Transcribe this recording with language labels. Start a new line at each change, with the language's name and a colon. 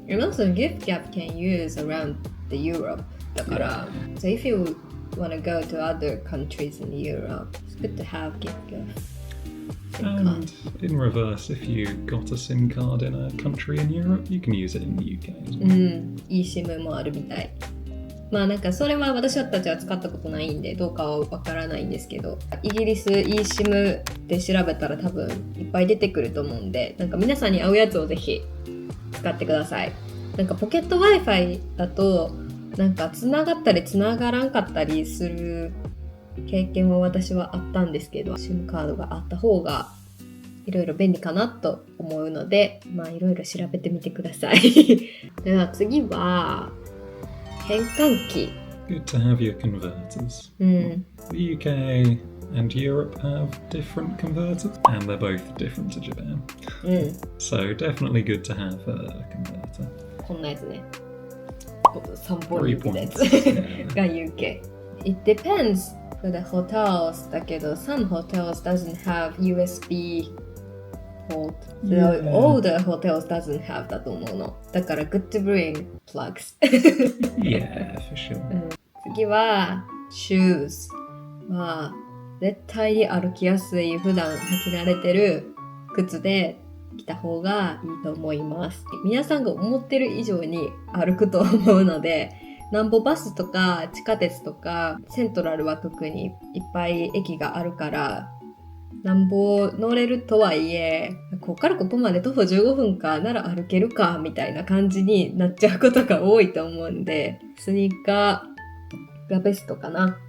English: And also GiftGap can use around the Europe
Japanese: だから、
English: So if you want to go to other countries in Europe, it's good to have GiftGap. And in reverse, if you got a SIM card in a country in Europe, you can use it in the UK as well.
Japanese: eSIM もあるみたい。まあなんかそれは私たちは使ったことないんでどうかはわからないんですけどイギリス eSIM で調べたら多分いっぱい出てくると思うんでなんか皆さんに合うやつをぜひ使ってください。なんかポケット Wi-Fi だとなんかつながったりつながらんかったりする経験は私はあったんですけど SIM カードがあった方がいろいろ便利かなと思うのでまあいろいろ調べてみてください。では次は変換器。
English: Good to have your converters. The UK and Europe have different converters, and they're both different to Japan. So definitely good to have a converter.
Japanese: こんなやつね。3本
English: 3
Japanese: 指のや
English: points.
Japanese: つ
English: Yeah.
Japanese: が UK。
English: It depends for the hotels
Japanese: だけど
English: some hotels doesn't have USB port. So Yeah. all the hotels doesn't have
Japanese: だと思うの。 だから
English: good to bring plugs. Yeah, for sure.
Japanese: 次は shoes は絶対に歩きやすい普段履き慣れてる靴で着た方がいいと思います。皆さんが思ってる以上に歩くと思うのでなんぼバスとか地下鉄とかセントラルは特にいっぱい駅があるからなんぼ乗れるとはいえここからここまで徒歩15分かなら歩けるかみたいな感じになっちゃうことが多いと思うんでスニーカーがベストかな。